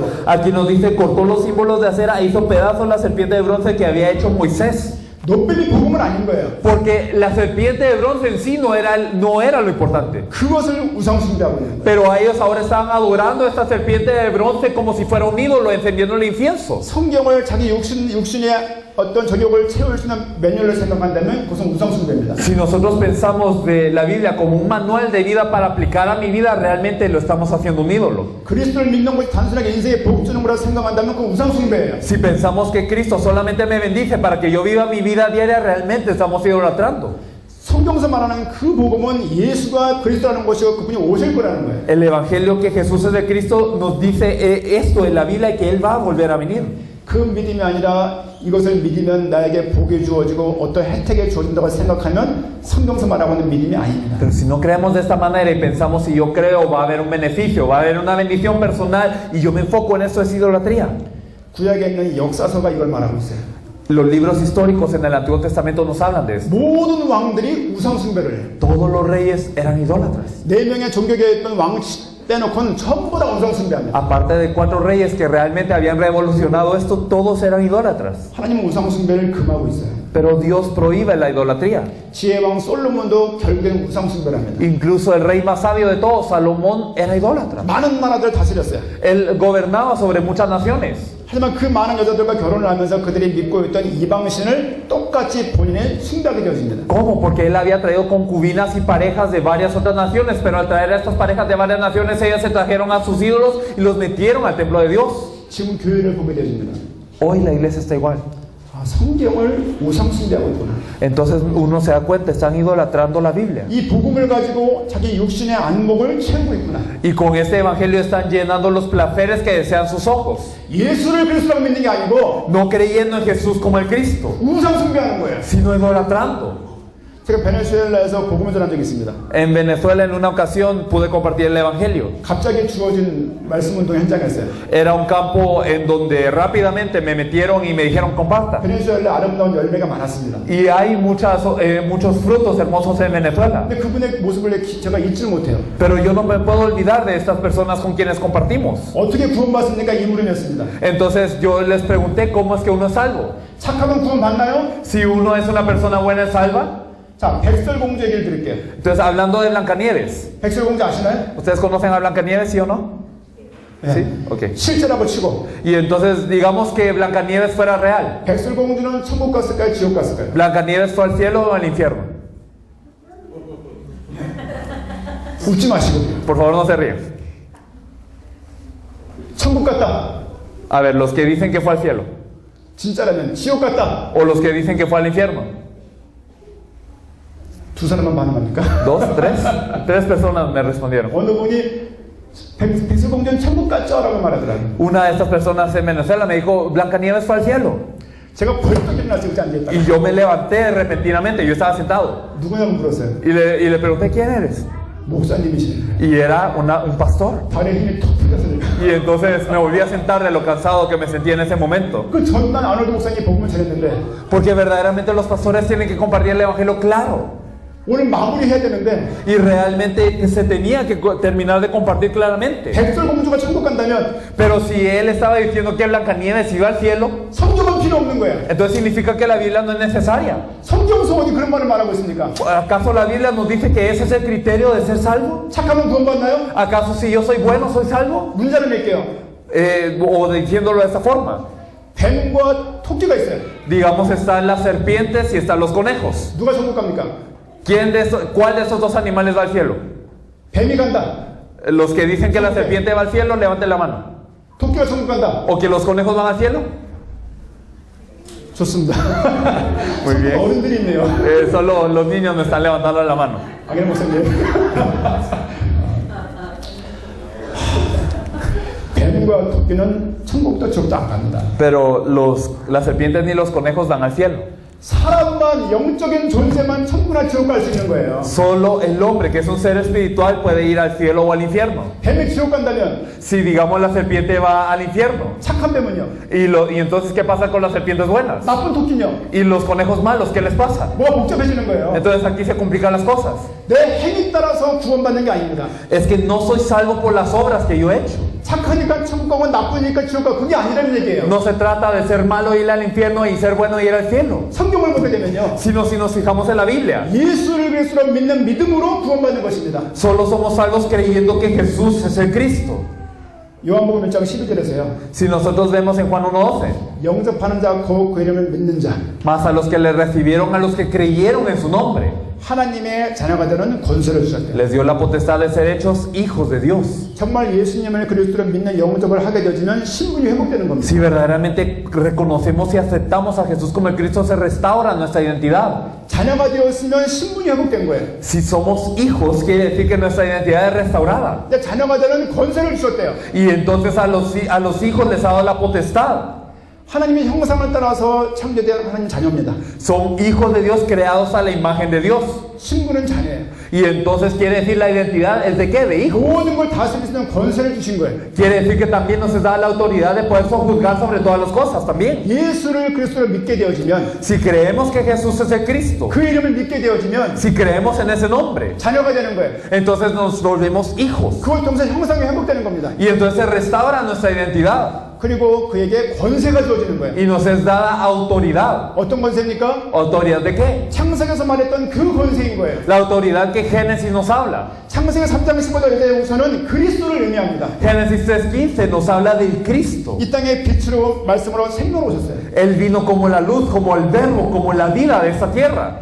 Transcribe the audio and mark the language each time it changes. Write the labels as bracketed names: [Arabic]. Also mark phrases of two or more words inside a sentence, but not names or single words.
[Spanish] Aquí nos dice, cortó los símbolos de acera e hizo pedazos la serpiente de bronce que había hecho Moisés. [Korean] 노뱀이 복음은 아닌 거예요. [Spanish] Porque la serpiente de bronce en sí no era lo importante. [Korean] 그것을 우상 숭배하고 있는 거예요. [Spanish] Pero a ellos ahora estaban adorando esta serpiente de bronce como si fuera un ídolo, encendiendo el incienso. [Korean] 성경을 자기 육신의 어떤 저격을 채울 수 있는 매뉴얼을 생각한다면 그것은 우상 숭배입니다. [Spanish] Si nosotros pensamos de la Biblia como un manual de vida para aplicar a mi vida, realmente lo estamos haciendo un ídolo. [Korean] 그리스도를 믿는 것이 단순하게 인생의 복 주는 거라고 생각한다면 그건 우상 숭배예요. [Spanish] Si pensamos que Cristo solamente me bendice para que yo viva mi vida diaria, realmente estamos idolatrando. [Korean] 성경에서 말하는 그 복음은 예수가 그리스도라는 것이고 그분이 오실 거라는 거예요. [Spanish] El evangelio que Jesús es de Cristo nos dice esto en la Biblia, que Él va a volver a venir. [Korean] 그 믿음이 아니라 이것을 믿으면 나에게 복이 주어지고 어떤 혜택이 주어진다고 생각하면 성경에서 말하고 있는 믿음이 아닙니다. [Spanish] Pero si no creemos de esta manera y pensamos, si yo creo va a haber un beneficio, va a haber una bendición personal y yo me enfoco en eso, es idolatría. [Korean] 구약에 있는 역사서가 이걸 말하고 있어요. [Spanish] Los libros históricos en el Antiguo Testamento nos hablan de esto. [Korean] 모든 왕들이 우상 숭배를 해요. [Spanish] Todos los reyes eran idólatras. [Korean] 4명의 종교계에 있던 왕 빼놓고는 전부 다 우상 숭배합니다. [Spanish] Aparte de 4 reyes que realmente habían revolucionado esto, todos eran idólatras. [Korean] 하나님은 우상 숭배를 금하고 있어요. [Spanish] Pero Dios prohíbe la idolatría. [Korean] 지혜왕 솔로몬도 결국엔 우상 숭배를 합니다. [Spanish] Incluso el rey más sabio de todos, Salomón, era idólatra. [Korean] 많은 나라들을 다스렸어요. [Spanish] Él gobernaba sobre muchas naciones. [Korean] 하지만 그 많은 여자들과 결혼을 하면서 그들이 믿고 있던 이방신을 똑같이 본인의 숭배하게 되어집니다. [Spanish] ¿Cómo? Porque él había traído concubinas y parejas de varias otras naciones, pero al traer a estas parejas de varias naciones, ellas se trajeron a sus ídolos y los metieron al templo de Dios. [Korean] 지금 교회를 보게 되어집니다. [Spanish] Hoy la iglesia está igual. [Korean] 아, 성경을 우상 숭배하고 있구나. [Spanish] Entonces uno se da cuenta, están idolatrando la Biblia. [Korean] 이 복음을 가지고 자기 육신의 안목을 채우고 있구나. [Spanish] Y con este evangelio están llenando los placeres que desean sus ojos. [Korean] 예수를 그리스도라고 믿는 게 아니고 [Spanish] No creyendo en Jesús como el Cristo, [Korean] 우상 숭배하는 거예요. [Spanish] sino idolatrando. [Korean] 제가 베네수엘라에서 복음을 전한 적이 있습니다. [Spanish] En Venezuela en una ocasión pude compartir el evangelio. [Korean] 갑자기 주어진 말씀 운동 현장이었어요. [Spanish] Era un campo en donde rápidamente me metieron y me dijeron comparta. [Korean] 베네수엘라 아름다운 열매가 많았습니다. [Spanish] Y hay muchos frutos hermosos en Venezuela. [Korean] 근데 그분의 모습을 제가 잊지를 못해요. [Spanish] Pero yo no me puedo olvidar de estas personas con quienes compartimos. [Korean] 어떻게 구원받습니까? 이 물음이었습니다. [Spanish] Entonces yo les pregunté cómo es que uno es salvo. [Korean] 착하면 구원받나요? [Spanish] Si uno es una persona buena, ¿es salva? [Korean] 자, 백설공주 얘기를 드릴게요. [Spanish] Entonces, hablando de Blancanieves, [Korean] 백설공주 아시나요? [Spanish] ¿ustedes conocen a Blancanieves, sí o no? [Korean] 네. [Spanish] Sí, ok. [Korean] 실제라고 치고 [Spanish] Y entonces, digamos que Blancanieves fuera real. [Korean] 백설공주는 천국 갔을까요? 지옥 갔을까요? [Spanish] ¿Blancanieves fue al cielo o al infierno? [Korean] 웃지 마시고 [Spanish] Por favor, no se ríen. [Korean] 천국 갔다. [Spanish] A ver, los que dicen que fue al cielo, [Korean] 진짜라면 지옥 갔다. [Spanish] o los que dicen que fue al infierno. [Korean] 두 사람만 반응합니까? [Spanish] ¿Dos? ¿Tres? 3 personas me respondieron. [Korean] 어느 분이 백설공주는 천국 갔죠? 라고 말하더라고요. [Spanish] Una de estas personas en Venezuela me dijo, Blancanieves fue al cielo. [Korean] 제가 벌떡 일어나서 의자 앉아있다가 [Spanish] Y yo me levanté repentinamente, yo estaba sentado. [Korean] 누구냐고 물었어요. [Spanish] Y le pregunté, ¿quién eres? [Korean] 목사님이시네. [Spanish] Y era un pastor. [Korean] 다리에 힘이 턱 풀렸어요. [Spanish] Y entonces me volví a sentar de lo cansado que me sentía en ese momento. [Korean] 그 전난 아놀드 목사님이 복음을 전했는데 [Spanish] Porque verdaderamente los pastores tienen que compartir el evangelio claro. [Korean] 오늘 마무리해야 되는데 [Spanish] Y realmente se tenía que terminar de compartir claramente. [Korean] 백설공주가 천국 간다면 [Spanish] Pero si él estaba diciendo que Blancanieves iba al cielo, [Korean] 성경은 필요 없는 거야. [Spanish] entonces significa que la Biblia no es necesaria. [Korean] 성경서 어디 그런 말을 말하고 있습니까? [Spanish] ¿Acaso la Biblia nos dice que ese es el criterio de ser salvo? [Korean] 착하면 구원받나요? [Spanish] ¿Acaso si yo soy bueno, soy salvo? [Korean] 문자를 낼게요. [Spanish] O diciéndolo de esta forma. [Korean] 뱀과 토끼가 있어요. [Spanish] Digamos, están las serpientes y están los conejos. [Korean] 누가 천국 갑니까? [Spanish] ¿Cuál de esos dos animales va al cielo? [Korean] 뱀이 간다. [Spanish] Los que dicen que la serpiente va al cielo, levanten la mano. [Korean] 토끼가 천국 간다. [Spanish] ¿O que los conejos van al cielo? [Korean] 좋습니다. [Spanish] Muy bien. [Korean] 어른들이 있네요. [Spanish] Solo los niños me están levantando la mano. [Korean] 아기네 목사님. 뱀과 토끼는 천국도 지옥도 안 갑니다. [Spanish] Pero las serpientes ni los conejos van al cielo. [Korean] 사람만 영적인 존재만 천국이나 지옥 갈 수 있는 거예요. [Spanish] Solo el hombre, que es un ser espiritual, puede ir al cielo o al infierno. [Korean] 뱀이 지옥 간다면 [Spanish] Si, digamos, la serpiente va al infierno. [Korean] 착한 뱀은요? [Spanish] Y entonces, ¿qué pasa con las serpientes buenas? [Korean] 나쁜 토끼요? [Spanish] Y los conejos malos, ¿qué les pasa? [Korean] 뭐가 복잡해지는 거예요? [Spanish] Entonces aquí se complican las cosas. [Korean] 내 행위 따라서 구원받는 게 아닙니다. [Spanish] Es que no soy salvo por las obras que yo he hecho. [Korean] 착하니까 천국 가고 나쁘니까 지옥 가고 그게 아니라는 얘기예요. [Spanish] No se trata de ser malo e ir al infierno y ser bueno e ir al cielo. [Korean] 성경을 보게 되면요. [Spanish] Sino si nos fijamos en la Biblia. [Korean] 예수를 그리스도로 믿는 믿음으로 구원받는 것입니다. [Spanish] Solo somos salvos creyendo que Jesús es el Cristo. [Korean] 요한복음 1장 12절에서요. [Spanish] Si nosotros vemos en Juan 1:12. [Korean] 영접하는 자, 곧 그 이름을 믿는 자. [Spanish] Más a los que le recibieron, a los que creyeron en su nombre. [Korean] 하나님의 자녀가 되는 권세를 주셨대요. [Spanish] Les dio la potestad de ser hechos hijos de Dios. [Korean] 정말 예수님을 그리스도로 믿는 영접을 하게 되어지면 신분이 회복되는 겁니다. [Spanish] Si verdaderamente reconocemos y aceptamos a Jesús como el Cristo, se restaura nuestra identidad. [Korean] 자녀가 되었으면 신분이 회복된 거예요. [Spanish] Si somos hijos, quiere decir que nuestra identidad es restaurada. [Korean] 근데 자녀가 되는 권세를 주셨대요. [Spanish] Y entonces a los hijos les ha dado la potestad. [Korean] 하나님의 형상을 따라서 창조된 하나님 자녀입니다. [Spanish] Son hijos de Dios creados a la imagen de Dios. [Korean] 신분은 자녀예요. [Spanish] Y entonces quiere decir la identidad es de qué? De hijo. [Korean] 모든 걸 다스릴 수 있는 권세를 주신 거예요. [Spanish] Quiere decir que también nos da la autoridad de poder juzgar sobre todas las cosas también. [Korean] 예수를 그리스도로 믿게 되어지면, [Spanish] Si creemos que Jesús es el Cristo, [Korean] 그 이름을 믿게 되어지면 [Spanish] si creemos en ese nombre, [Korean] 자녀가 되는 거예요. [Spanish] entonces nos volvemos hijos. [Korean] 그걸 통해서 형상이 회복되는 겁니다. [Spanish] Y entonces se restaura nuestra identidad. [Korean] 그리고 그에게 권세가 주어지는 거예요. [Spanish] Y nos es dada autoridad. [Korean] 어떤 권세입니까? [Spanish] ¿Autoridad de qué? [Korean] 창세기에서 말했던 그 권세인 거예요. [Spanish] La autoridad que Génesis nos habla. [Korean] 창세기 3장 15절에서는 그리스도를 의미합니다. [Spanish] Génesis 3:15 nos habla del Cristo. [Korean] 이 땅에 빛으로 말씀으로 생명으로 오셨어요. [Spanish] Él vino como la luz, como el verbo, como la vida de esta tierra.